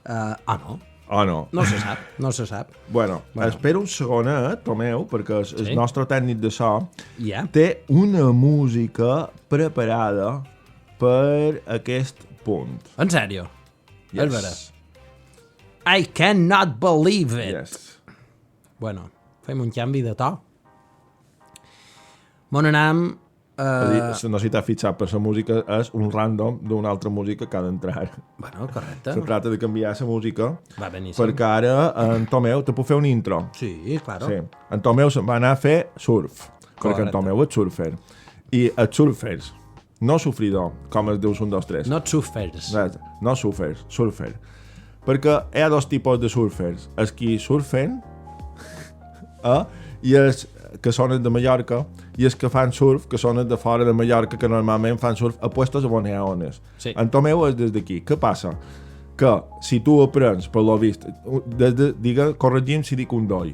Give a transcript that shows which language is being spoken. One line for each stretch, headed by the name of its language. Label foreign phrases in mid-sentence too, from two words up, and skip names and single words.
Catalan: Sí. No. O no? No se sap, no se sap. Bueno, espera un segonet, Tomeu, perquè el nostre tècnic de so té una música preparada per aquest punt. En sèrio?
English: Yes.
Catalan: És vera.
English: I cannot believe it. Yes.
Catalan: Bueno, fem un canvi de to. Bon anam... No sé si t'has fixat, però la música és un random d'una altra música que ha d'entrar. Bueno, correcte.
Spanish: Se trata de
Catalan: canviar la música. Va beníssim. Perquè ara en Tomeu te puc fer un intro. Sí, claro. Sí. En Tomeu se'n va anar a fer surf. Perquè en Tomeu és surfer. I els surfers, no sofridor, com es diu un 2, 3.
English: Not surfers.
Catalan: No surfers, surfer. Perquè hi ha dos tipus de surfers. Els qui surfen i els que són de Mallorca i els que fan surf, que són de fora de Mallorca, que normalment fan surf a puestos on hi ha ones. Sí. En Tomeu és des d'aquí. Què passa? Que si tu aprens, per lo vist, corregim si dic un doi.